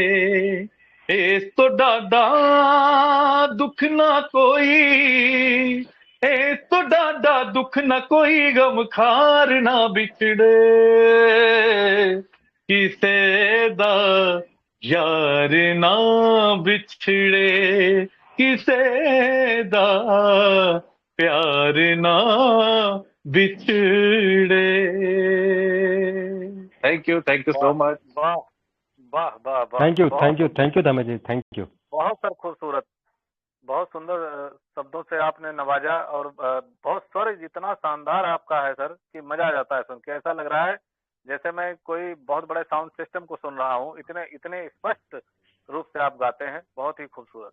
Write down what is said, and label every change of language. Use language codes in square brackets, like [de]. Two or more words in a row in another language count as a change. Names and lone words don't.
[pa] ਇਸ ਤੋ ਡਾਡਾ ਦੁੱਖ ਨਾ ਕੋਈ, ਇਸ ਤੋ ਡਾਡਾ ਦੁੱਖ ਨਾ ਕੋਈ, ਗ਼ਮ ਖ਼ਾਰ ਨਾ ਬਿਛੜੇ, ਕਿਸੇ ਦਾ ਯਾਰ ਨਾ ਬਿਛੜੇ, ਕਿਸੇ ਦਾ ਪਿਆਰ ਨਾ ਬਿਛੜੇ। [en] Thank you so much. वाह वाह वाह वाह, Thank you Dhamesh ji, thank you. [hi] बहुत सर खूबसूरत, बहुत सुंदर शब्दों से आपने नवाजा, और बहुत स्वर जितना शानदार आपका है सर कि मजा आ जाता है सुन के। ऐसा लग रहा है जैसे मैं कोई बहुत बड़े [en] sound system [hi] को सुन रहा हूँ, इतने स्पष्ट रूप से आप गाते हैं, बहुत ही खूबसूरत।